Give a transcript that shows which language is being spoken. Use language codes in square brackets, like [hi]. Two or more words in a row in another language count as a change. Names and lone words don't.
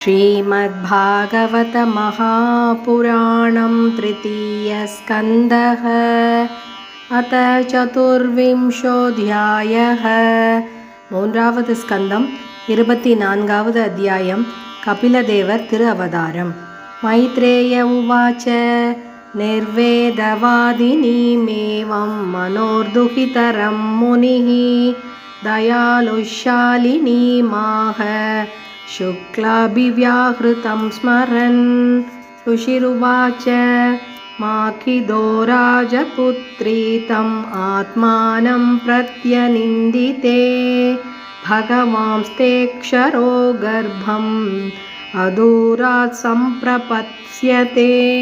[sa] श्रीमद्भागवत महापुराणं तृतीयस्कन्धः अथ चतुर्विंशोऽध्यायः [ta] மூன்றாவது ஸ்கந்தம் 24வது அத்தியாயம் கபிலதேவர் திரு அவதாரம். [sa] மைத்ரேய உவாச்ச நிர்வேதவாதினீமேவம் மனோர்துஹிதரம் முனிः दयालुशालिनीमाह शुक्लाभिव्याहृतं स्मरन्. ऋषिरुवाच माखिदो राजपुत्री तम् आत्मानं प्रत्यनिन्दिते भगवांस्तेऽक्षरो गर्भम् अदूरात् सम्प्रपत्स्यते.